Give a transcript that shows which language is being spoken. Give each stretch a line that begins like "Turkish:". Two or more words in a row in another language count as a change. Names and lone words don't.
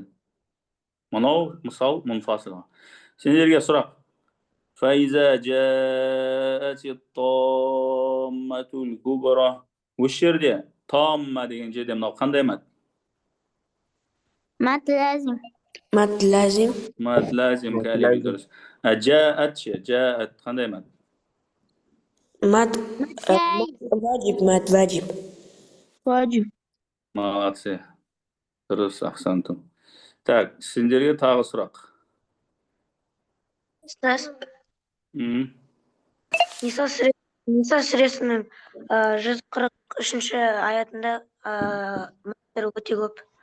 Kazakh: Мынау мысал мұнфасыл. Сендерге сұрақ.
Arabic: فإذا جاءت الطامة الكبرى.
Kazakh: Осы жерде тамма деген жерде мынау қандай мәт? Мәт ләзім.
Arabic: مد لازم
Kazakh: Мәт ләзім кәлими дұрыс. Жаат ше, жаат қандай мәт?
Arabic: مد واجب مد واجب
Kazakh: Ваджиб. Молодцы. Дұрыс, ақсантым. Так, сендерге тағы сұрақ. Ниса сүресінің 143-ші аятында мәттер өте көп.